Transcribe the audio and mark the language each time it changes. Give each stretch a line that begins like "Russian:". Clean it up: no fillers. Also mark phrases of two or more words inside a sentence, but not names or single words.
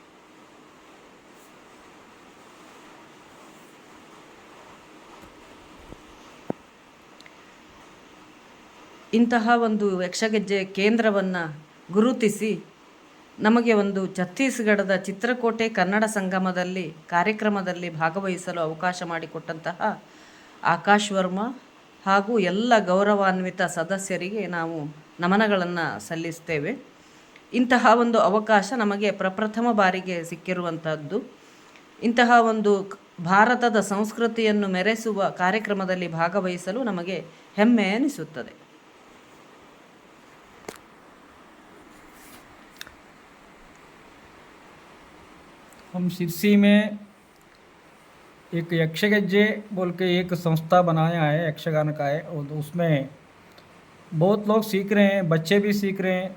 Kannada: ಇಂತಹ ಒಂದು ಯಕ್ಷಗೆಜ್ಜೆ ಕೇಂದ್ರವನ್ನು ಗುರುತಿಸಿ ನಮಗೆ ಒಂದು ಛತ್ತೀಸ್ಗಢದ ಚಿತ್ರಕೋಟೆ ಕನ್ನಡ ಸಂಗಮದಲ್ಲಿ ಕಾರ್ಯಕ್ರಮದಲ್ಲಿ ಭಾಗವಹಿಸಲು ಅವಕಾಶ ಮಾಡಿಕೊಟ್ಟಂತಹ ಆಕಾಶ್ ವರ್ಮಾ ಹಾಗೂ ಎಲ್ಲ ಗೌರವಾನ್ವಿತ ಸದಸ್ಯರಿಗೆ ನಾವು ನಮನಗಳನ್ನು ಸಲ್ಲಿಸ್ತೇವೆ. ಇಂತಹ ಒಂದು ಅವಕಾಶ ನಮಗೆ ಪ್ರಪ್ರಥಮ ಬಾರಿಗೆ ಸಿಕ್ಕಿರುವಂಥದ್ದು. ಇಂತಹ ಒಂದು ಭಾರತದ ಸಂಸ್ಕೃತಿಯನ್ನು ಮೆರೆಸುವ ಕಾರ್ಯಕ್ರಮದಲ್ಲಿ ಭಾಗವಹಿಸಲು ನಮಗೆ ಹೆಮ್ಮೆ ಎನಿಸುತ್ತದೆ.
Hindi: हम सिरसी में एक यक्षगज्जे बोल के एक संस्था बनाया है, यक्षगान का है, और उसमें बहुत लोग सीख रहे हैं, बच्चे भी सीख रहे हैं।